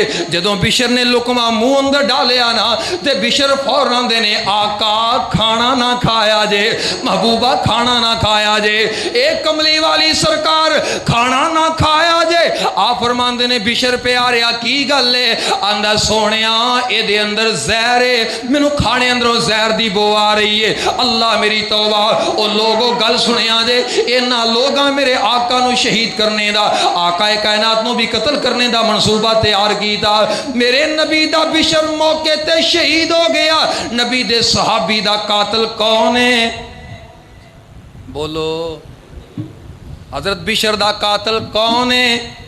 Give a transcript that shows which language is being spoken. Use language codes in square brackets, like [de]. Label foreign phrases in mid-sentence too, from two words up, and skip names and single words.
[pa] جدوں بشر نے لقمہ منہ اندر ڈالیا نا تے بشر فوراً دے نے آقا کھانا نہ کھایا جے, محبوبہ کھانا نہ کھایا جے, ایک کملی والی سرکار کھانا نہ کھایا جے. آپ فرماندے نے بشر پیاریا کی گل ہے؟ آندا سونیا اے دے اندر زہر ہے, مینوں کھانے اندروں زہر دی بو آ رہی ہے. اللہ میری توبہ. او لوگوں گل سنیا جے, انہاں لوگاں میرے آقا نو شہید کرنے دا, آقا کائنات نو بھی قتل کرنے دا منصوبہ تیار کیتا. میرے نبی دا بشر موقع تے شہید ہو گیا. نبی دے صحابی دا قاتل کون ہے؟ بولو. حضرت بشر دا قاتل کون ہے؟